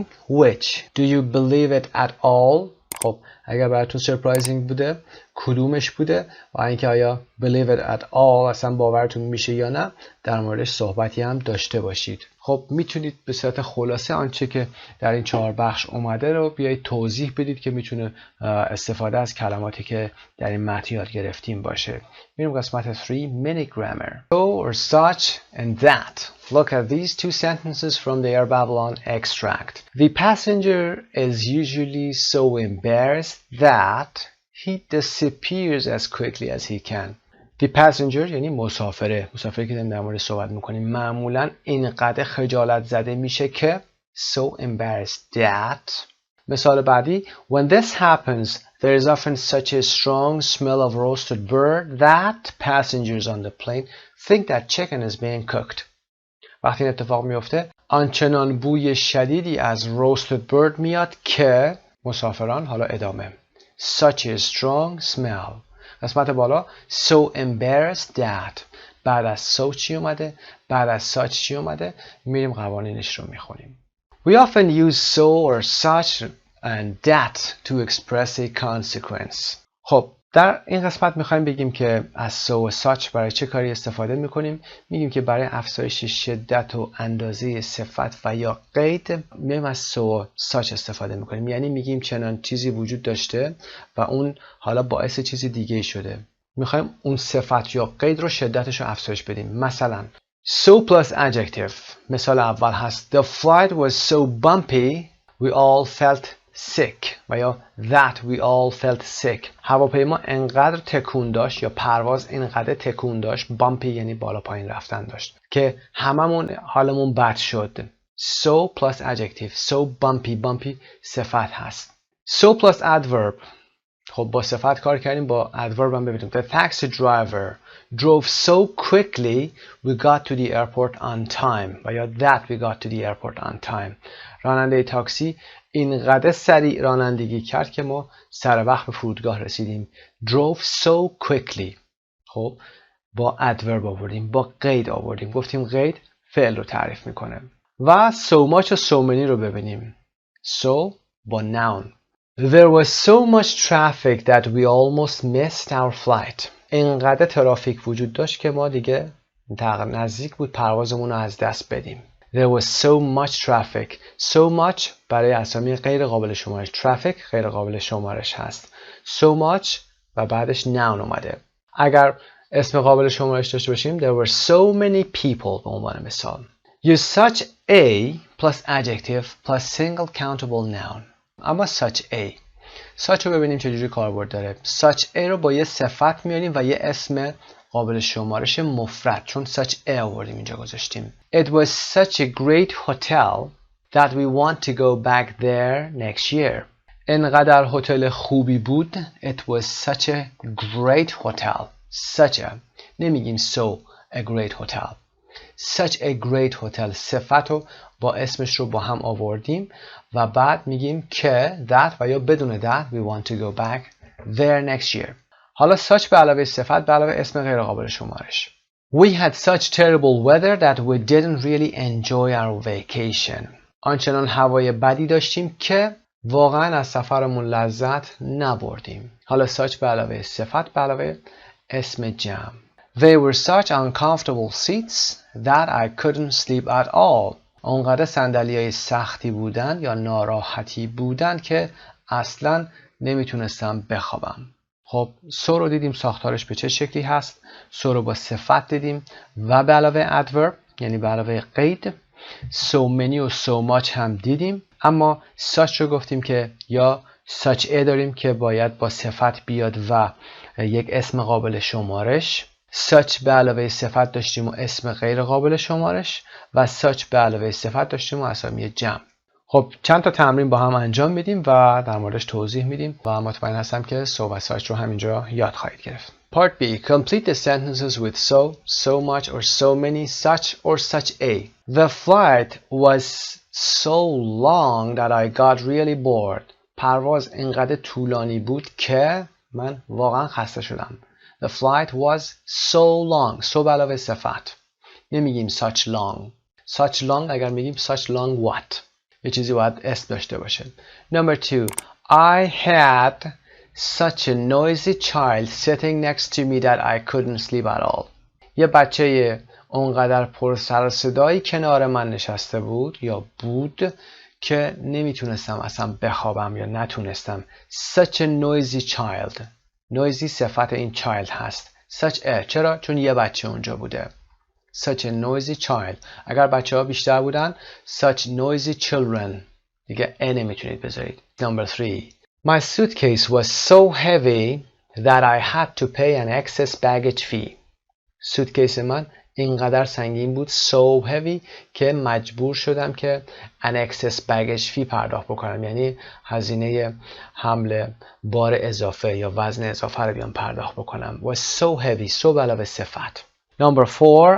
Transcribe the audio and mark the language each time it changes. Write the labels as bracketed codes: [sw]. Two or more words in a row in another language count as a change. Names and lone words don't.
[en] Which? Do you believe it at all? [fa] خب اگر براتون surprising بوده کدومش بوده و اینکه آیا [en] believe it at all [fa] اصلا باورتون میشه یا نه در موردش صحبتی هم داشته باشید. خب میتونید به صورت خلاصه آنچه که در این 4 بخش اومده رو بیایید توضیح بدید که میتونه استفاده از کلماتی که در این متن یاد گرفتیم باشه. میریم قسمت 3 [en] mini grammar. So or such and that. Look at these 2 sentences from the Air Babylon extract. The passenger is usually so embarrassed that he disappears as quickly as he can. The passenger [fa] یعنی مسافری که در مورد صحبت میکنیم معمولا اینقدر خجالت زده میشه که [en] so embarrassed that. [fa] مثال بعدی [en] when this happens there is often such a strong smell of roasted bird that passengers on the plane think that chicken is being cooked. [fa] وقتی این اتفاق میفته آنچنان بوی شدیدی از [en] roasted bird [fa] میاد که مسافران حالا ادامه [en] such a strong smell. [fa] قسمت بالا [en] so embarrassed that. [fa] بعد از so چی اومده؟ بعد از such چی اومده؟ میریم قوانینش رو میخونیم. [en] We often use so or such and that to express a consequence. [fa] خب در این قسمت میخوایم بگیم که از so و such برای چه کاری استفاده میکنیم. میگیم که برای افزایش شدت و اندازه صفت و یا قید میایم از so و such استفاده میکنیم. یعنی میگیم چنان چیزی وجود داشته و اون حالا باعث چیزی دیگه شده. میخوایم اون صفت یا قید رو شدتش رو افزایش بدیم. [en] مثلا so plus adjective. [fa] مثال اول هست [en] The flight was so bumpy we all felt sick [fa] و یا [en] that we all felt sick. [fa] هواپیما انقدر تکون داشت یا پرواز انقدر تکون داشت bumpy یعنی بالا پایین رفتن داشت که هممون حالمون بد شد. [en] So plus adjective. So bumpy [fa] صفت هست. [en] So plus adverb. [fa] خب با صفت کار کردیم با adverb هم ببینیم. [en] The taxi driver drove so quickly we got to the airport on time [fa] و یا [en] that we got to the airport on time. [fa] راننده تاکسی اینقدر سریع رانندگی کرد که ما سر وقت به فرودگاه رسیدیم. [en] drove so quickly. [fa] خب با adverb آوردیم، با قید آوردیم. گفتیم قید فعل رو تعریف میکنه. و [en] so much [fa] و [en] so many [fa] رو ببینیم. So با noun. [en] There was so much traffic that we almost missed our flight. [fa] اینقدر ترافیک وجود داشت که ما دیگه نزدیک بود پروازمون رو از دست بدیم. [en] There was so much traffic. So much [fa] برای اسامی غیر قابل شمارش. Traffic غیر قابل شمارش هست. [en] So much [fa] و بعدش noun اومده. اگر اسم قابل شمارش داشته باشیم [en] There were so many people [fa] به عنوان مثال. [en] Use such a plus adjective plus single countable noun. [fa] اما [en] such a. [fa] such رو ببینیم چجوری کاربرد داره. [en] such a [fa] رو با یه صفت میاریم و یه اسم قابل شمارش مفرد چون [en] such a [fa] آوردیم اینجا گذاشتیم. [en] It was such a great hotel that we want to go back there next year. [fa] اینقدر هتل خوبی بود. [en] It was such a great hotel. Such a. نمیگیم so a great hotel. Such a great hotel. [fa] صفت رو با اسمش رو با هم آوردیم و بعد میگیم که that و یا بدون [en] that we want to go back there next year. [fa] حالا such به علاوه صفت به علاوه اسم غیر قابل شمارش. [en] We had such terrible weather that we didn't really enjoy our vacation. [fa] آنچنان هوای بدی داشتیم که واقعا از سفرمون لذت نبردیم. حالا such به علاوه صفت به علاوه اسم جمع. [en] They were such uncomfortable seats that I couldn't sleep at all. [fa] اونقدر صندلی‌های سختی بودن یا ناراحتی بودن که اصلاً نمیتونستم بخوابم. خب so رو دیدیم ساختارش به چه شکلی هست. so رو با صفت دیدیم و به علاوه adverb یعنی به علاوه قید. [en] so many [fa] و [en] so much [fa] هم دیدیم. اما such رو گفتیم که یا [en] such a [fa] داریم که باید با صفت بیاد و یک اسم قابل شمارش. such به علاوه صفت داشتیم و اسم غیر قابل شمارش و such به علاوه صفت داشتیم و اسامی جمع. خب چند تا تمرین با هم انجام میدیم و در موردش توضیح میدیم و مطمئن هستم که so و such رو همینجا یاد خواهید گرفت. [en] Part B. Complete the sentences with so, so much or so many, such or such a. The flight was so long that I got really bored. [fa] پرواز اینقدر طولانی بود که من واقعا خسته شدم. [en] The flight was so long. so [fa] به علاوه صفت. [en] نمیگیم such long. such long [fa] اگر میگیم [en] such long what. [fa] یه چیزی باید اسم داشته باشه. [en] Number 2. I had such a noisy child sitting next to me that I couldn't sleep at all. [fa] یه بچه اونقدر پر سر و صدایی کنار من نشسته بود یا بود که نمیتونستم اصلا بخوابم یا نتونستم. [en] Such a noisy child. [fa] noisy صفت این child هست. [en] such a [fa] چرا؟ چون یه بچه اونجا بوده. [en] such a noisy child. [fa] اگر بچه ها بیشتر بودن [en] such noisy children. [fa] دیگه a نمیتونید بذارید. [en] Number 3. My suitcase was so heavy that I had to pay an excess baggage fee. [fa] suitcase من اینقدر سنگین بود [en] so heavy [fa] که مجبور شدم که [en] an excess baggage fee [fa] پرداخت بکنم. یعنی هزینه حمل بار اضافه یا وزن اضافه رو بیام پرداخت بکنم. [en] was so heavy. so [fa] به علاوه صفت. [en] Number 4.